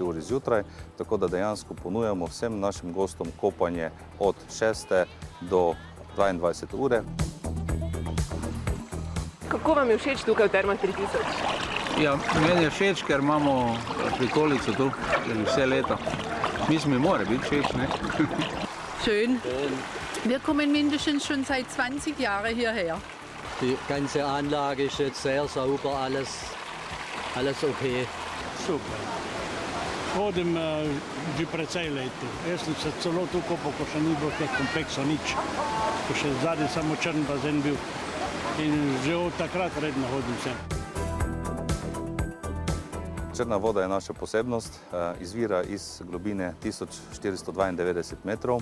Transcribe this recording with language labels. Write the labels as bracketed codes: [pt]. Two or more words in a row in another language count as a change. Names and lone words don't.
[sl] uri zjutraj, tako da dejansko ponujamo vsem našim gostom kopanje od 6. do 22. ure. Kako vam je všeč tukaj v Termah 3000? Ja, meni je všeč, ker imamo prikolico tu, vse leto. Mislim, mi mora biti všeč, ne? [de] Schön. Wir kommen mindestens schon seit 20 Jahren hierher. Die ganze Anlage ist jetzt sehr sauber, alles okay. Super. [sl] Hodim že precej let. Jaz sem se celo tu kopal, ko še ni bilo teh kompleksov nič. Ko še zadnji samo črn bazen bil. In že od takrat redno hodim sem. Črna voda je naša posebnost, izvira iz globine 1492 metrov.